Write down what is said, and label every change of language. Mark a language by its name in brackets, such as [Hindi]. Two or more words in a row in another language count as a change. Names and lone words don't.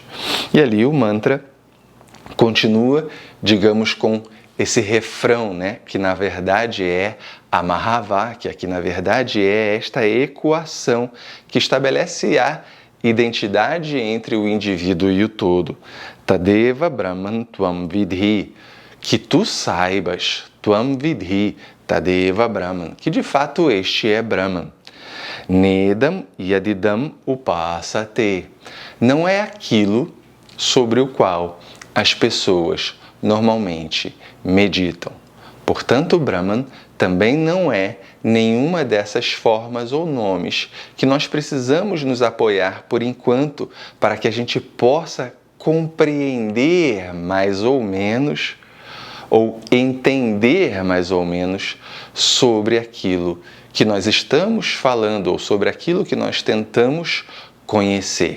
[Portuguese] E ali o mantra continua, digamos, com esse refrão, né, que na verdade é a Mahavakya, que na verdade é esta equação que estabelece a identidade entre o indivíduo e o todo. [Sanskrit] Tadeva Brahman Tvam Vidhi, [Portuguese] que tu saibas, [Sanskrit] Tvam Vidhi, Tadeva Brahman, [Portuguese] que de fato este é Brahman. [Sanskrit] Nedam Yadidam Upasate, [Portuguese] não é aquilo sobre o qual as pessoas normalmente meditam. Portanto, Brahman também não é nenhuma dessas formas ou nomes que nós precisamos nos apoiar por enquanto para que a gente possa compreender mais ou menos ou entender mais ou menos sobre aquilo que nós estamos falando ou sobre aquilo que nós tentamos conhecer.